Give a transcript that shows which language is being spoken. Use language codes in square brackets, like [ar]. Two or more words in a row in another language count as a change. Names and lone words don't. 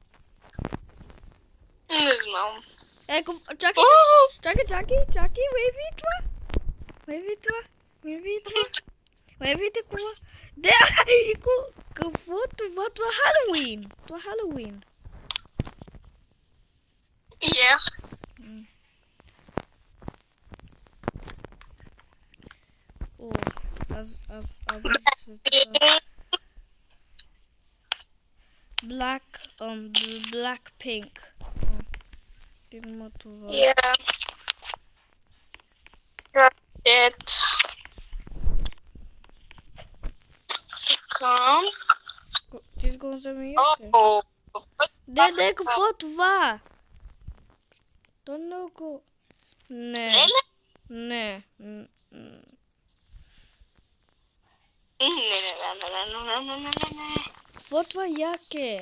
[bg] Не знам. Чакай, вейте какво? Какво е това? Това е Халоуин! Това е Халоуин! [en] Yeah. Blackpink. [bg] Има това. [en] Yeah. Shit. Come. [bg] Ти го вземи. Де, какво е това? То много. Не. Не. Какво е това яке?